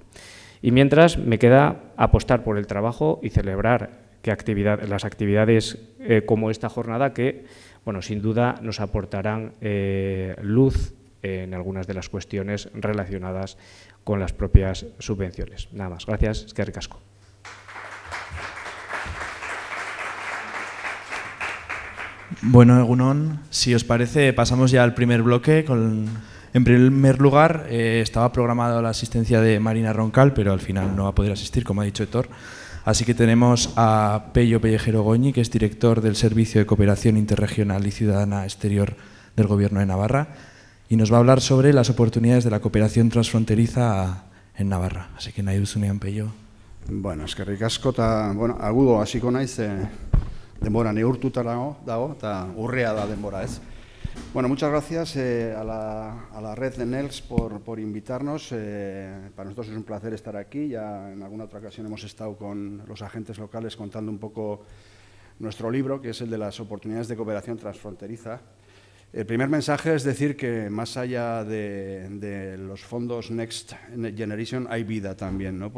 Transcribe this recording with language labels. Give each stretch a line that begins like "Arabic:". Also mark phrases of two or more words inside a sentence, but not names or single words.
Spanish: Y mientras, me queda apostar por el trabajo y celebrar las actividades como esta jornada que, bueno, sin duda nos aportarán luz en algunas de las cuestiones relacionadas con las propias subvenciones. Nada más. Gracias.
Basque: Eskerrik asko.
Spanish: Bueno, Egunon, si os parece, pasamos ya al primer bloque. En primer lugar, estaba programada la asistencia de Marina Roncal, pero al final no va a poder asistir, como ha dicho Héctor. Así que tenemos a Pello Pellejero Goñi, que es director del Servicio de Cooperación Interregional y Ciudadana Exterior del Gobierno de Navarra, y nos va a hablar sobre las oportunidades de la cooperación transfronteriza en Navarra. Así que
Basque: nahi duzunean,
Spanish: Pello.
Basque: Bueno, eskerrik asko, eta, bueno, agudo hasiko naiz, denbora neurtuta dago, eta urrea da denbora, ez?
Spanish: Bueno, muchas gracias a la red de NELS por invitarnos. Para nosotros es un placer estar aquí. Ya en alguna otra ocasión hemos estado con los agentes locales contando un poco nuestro libro, que es el de las oportunidades de cooperación transfronteriza. El primer mensaje es decir que más allá de los fondos Next Generation hay vida también, ¿no?